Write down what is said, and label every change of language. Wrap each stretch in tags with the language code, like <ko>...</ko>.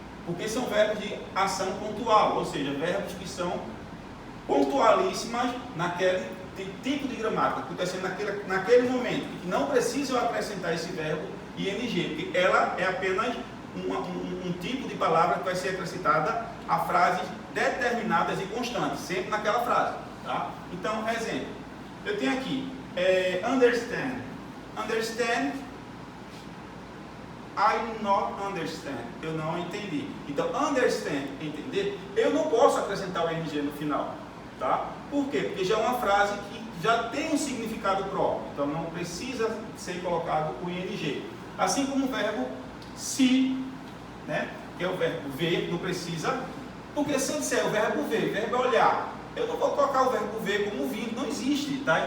<pt>Porque são verbos de ação pontual, ou seja, verbos que são pontualíssimas naquele tipo de gramática, acontecendo naquele momento, que não precisa acrescentar esse verbo ing, porque ela é apenas um tipo de palavra que vai ser acrescentada a frases determinadas e constantes, sempre naquela frase. Tá? Então, exemplo, eu tenho aqui, understand.</pt> <en>Understand, I not understand.</en> <pt>Eu não entendi. Então, understand, entender, eu não posso acrescentar o ing no final. Tá? Por quê? Porque já é uma frase que já tem um significado próprio. Então, não precisa ser colocado o ing. Assim como o verbo see, né? Que é o verbo ver, não precisa, porque se eu disser o verbo ver, o verbo é olhar, eu não vou colocar o verbo ver como vindo, não existe, tá?</pt>